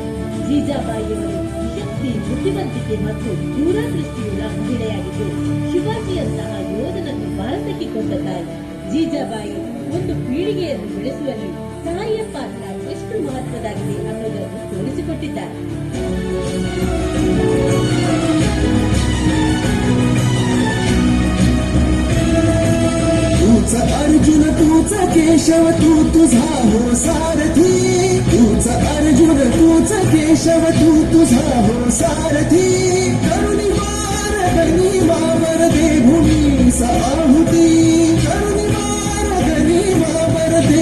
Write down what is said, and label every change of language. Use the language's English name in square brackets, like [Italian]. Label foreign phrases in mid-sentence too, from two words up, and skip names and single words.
[Kannada] ಜೀಜಾಬಾಯಿಯವರು ಶಕ್ತಿ, ಬುದ್ಧಿವಂತಿಕೆ ಮತ್ತು ದೂರದೃಷ್ಟಿಯುಳ್ಳ ಮಹಿಳೆಯಾಗಿದ್ದು ಶಿವಾಜಿಯಂತಹ ಯೋಧನನ್ನು ಭಾರತಕ್ಕೆ ಕೊಂಡ ತಾಯಿ. ಜೀಜಾಬಾಯಿ ಒಂದು ಪೀಳಿಗೆಯನ್ನು ಬೆಳೆಸುವಲ್ಲಿ ತಾಯಿಯ ಪಾತ್ರ ಎಷ್ಟು ಮಹತ್ವದಾಗಿದೆ ಅನ್ನೋದನ್ನು ತೋರಿಸಿಕೊಟ್ಟಿದ್ದಾರೆ. [Marathi] तूच अर्जुन तूच केशव तू तुझा हो सारथी तूच अर्जुन तूच केशव तू तुझा हो सारथी करुणी वार गणी वावर दे भूमीस आहुती करुणी वार गणी वावर दे